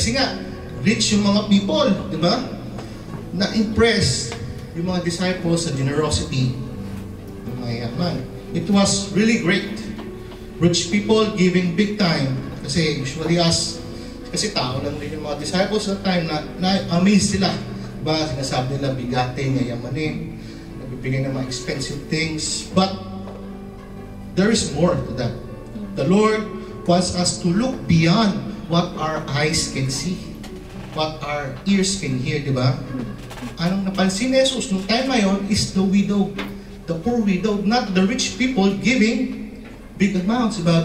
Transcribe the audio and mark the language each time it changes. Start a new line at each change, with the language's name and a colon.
Filipino: Kasi nga, rich yung mga people, di ba? Na-impress yung mga disciples sa generosity ng mga yaman.
English: It was really great. Rich people giving big time.
Filipino: Kasi usually kasi tao lang din yung mga disciples sa time na-amaze sila. Diba? Sinasabi nila bigate, yayamanin. nagbibigay ng mga expensive things.
English: But there is more to that. The Lord wants us to look beyond what our eyes can see, what our ears can hear, di ba?
Filipino: Anong napansin ni Jesus nung time na yun
English: is the widow, the poor widow, not the rich people giving big amounts, diba?